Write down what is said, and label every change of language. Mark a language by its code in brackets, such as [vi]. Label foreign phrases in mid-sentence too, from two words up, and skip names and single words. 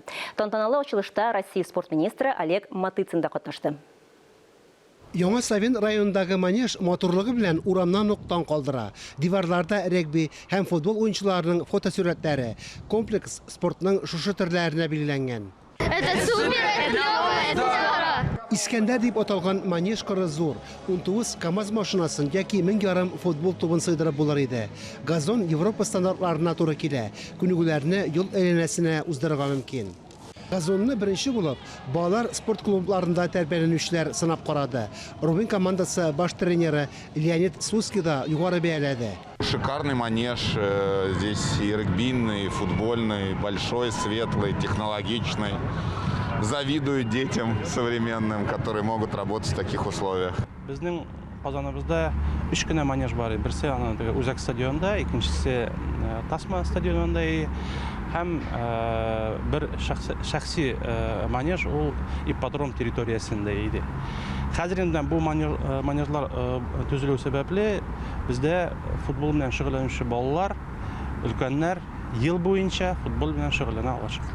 [tt] Тантаналы ачылышта Россия спорт министры Олег Матыцин да катнашты. Яңа Савин районындагы манеж моторлыгы белән урамнан ук таң калдыра. Диварларда регби һәм футбол уенчыларының фотосурәтләре, комплекс спортның шушы төрләренә билгеләнгән. [ru] Это супер, это клево, это здорово. [tt] Искәндәр дип аталган манеж кыры зур. 19 КАМАЗ машинасын яки 1000 ярым футбол тубын сыйдырып булыр иде. Газон Европа стандартларына туры килә. Күнегүләрне юл әйләнәсенә уздырырга мөмкин. Газонны беренче булып, балалар спорт клубларында тәрбияләнүчеләр сынап карады. Рубин командасы баш тренеры Леонид Суский да югары бәяләде. [ru] Шикарный манеж, здесь и регбийный, и футбольный, большой, светлый, технологичный. Завидую детям современным, которые могут работать в таких условиях. [tt] Безнең Казаныбызда 3 кенә манеж бар. Берсе Үзәк стадионында, икенчесе Тасма стадионында һәм бер шәхси манеж ул ипподром территориясендә иде. Хәзердән бу манежлар төзелү сәбәпле бездә футбол белән шөгыльләнүче балалар, өлкәннәр ел буенча футбол белән шөгыльләнә алачаклар.